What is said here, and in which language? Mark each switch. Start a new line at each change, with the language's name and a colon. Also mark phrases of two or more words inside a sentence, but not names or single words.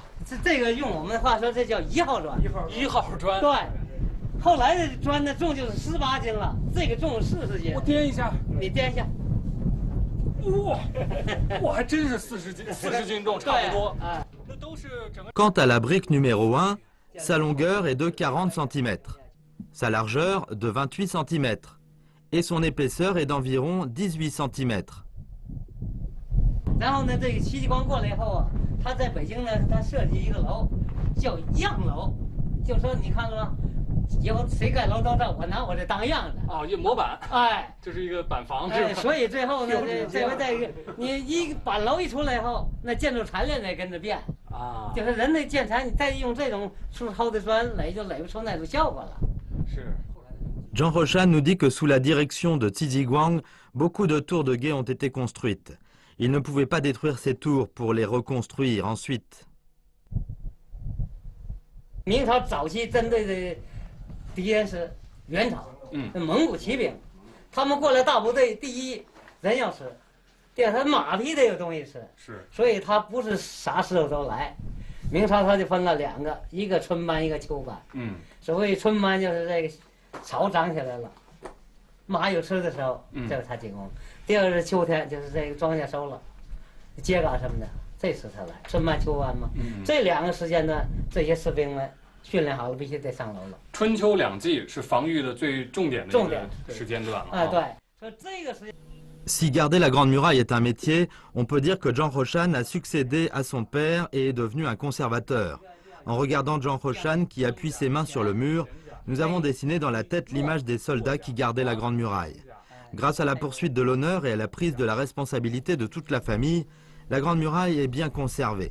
Chinese: 这个用我们的话说，这叫1号砖。 1号砖。对。后来的砖呢，重就是18斤了，这个重40斤。我掂一下，你掂一下。哇，我还真是40斤重，差不多。那都是整个。
French: Quant à la brique numéro 1, sa longueur est de 40 cm, sa largeur de 28 cm et son épaisseur est d'environ 18 cm.
Chinese: 然后呢，这个戚继光过来以后啊，他在北京呢，他设计一个楼，叫样楼，就说你看了吗？以后谁盖楼都照我拿我这当样子。哦，一模板。哎，就是一个板房是吧？所以最后呢，这回这个你一板楼一出来以后，那建筑材料也跟着变。啊，就是人的建材，你再用这种粗糙的砖垒，就垒不出那种效果了。是。
French: Jean Rochan nous dit que sous la direction de Tiziguang, beaucoup de tours de guet ont été construites. Il ne pouvait pas détruire ces tours pour les reconstruire ensuite.
Chinese: 明朝早期针对的敌人是元朝，蒙古骑兵，他们过来大部队，第一人要吃，第二他马匹得有东西吃，所以他不是啥时候都来。明朝他就分了2个，一个春班，一个秋班。所谓春班就是这个草长起来了，马有吃的时候，这是他进攻；第二个是秋天，就是这个庄稼收了，秸秆什么的，这时他来，春班秋班嘛。这2个时间段，这些士兵们。 训练好了，必须得上楼了。春秋2季是防御的最重点的时间段了。对，所以这个时。
French: Si garder la Grande Muraille est un métier, on peut dire que Jean Rochan a succédé à son père et est devenu un conservateur. En regardant Jean Rochan qui appuie ses mains sur le mur, nous avons dessiné dans la tête l'image des soldats qui gardaient la Grande Muraille. Grâce à la poursuite de l'honneur et à la prise de la responsabilité de toute la famille, la Grande Muraille est bien conservée.